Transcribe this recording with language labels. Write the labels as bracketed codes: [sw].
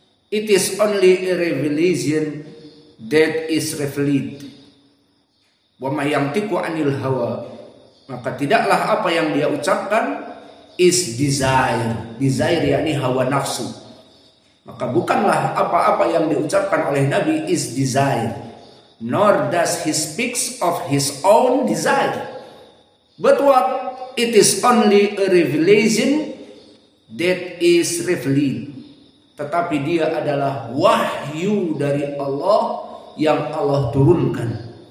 [en] It is only a revelation that is revealed. [ar] Wa ma yantiqu 'anil hawa, [id] maka tidaklah apa yang dia ucapkan [en] is desire. Desire [id] yakni hawa nafsu. Maka bukanlah apa-apa yang diucapkan oleh Nabi [en] is desire, nor does he speaks of his own desire. But what? It is only a revelation that is revealed. [id] Tetapi dia adalah wahyu dari Allah yang Allah turunkan.